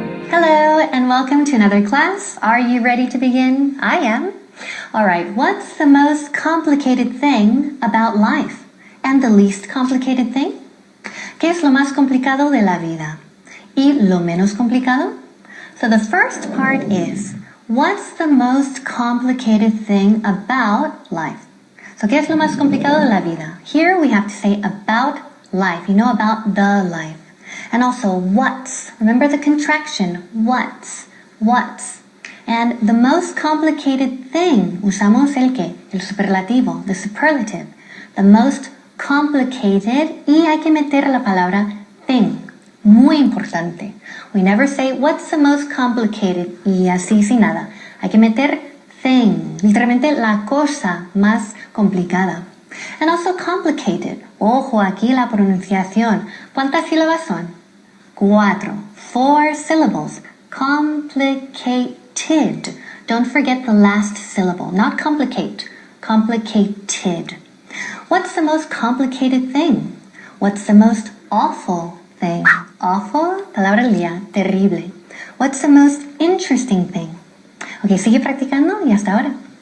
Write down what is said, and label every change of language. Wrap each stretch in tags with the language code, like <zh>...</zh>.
<en>Hello and welcome to another class. Are you ready to begin? I am. Alright, what's the most complicated thing about life? And the least complicated thing?</en> <es>¿Qué es lo más complicado de la vida? ¿Y lo menos complicado?</es> <en>So the first part is, what's the most complicated thing about life?</en> <es>So ¿qué es lo más complicado de la vida?</es> <en>Here we have to say about life, about the life. And also what's, remember the contraction, what's. And the most complicated thing,</en> <es>usamos el qué, el superlativo,</es> <en>the superlative. The most complicated,</en> <es>y hay que meter la palabra thing, muy importante.</es> <en>We never say what's the most complicated</en> <es>y así sin nada. Hay que meter thing, literalmente la cosa más complicada.</es> <en>And also complicated.</en> <es>Ojo, aquí la pronunciación. ¿Cuántas sílabas son? 4.</es> <en>4 syllables. Complicated. Don't forget the last syllable. Not complicate. Complicated. What's the most complicated thing? What's the most awful thing?</en> <es>Awful, palabra del día, terrible.</es> <en>What's the most interesting thing?</en> <es>Ok, sigue practicando y hasta ahora.</es>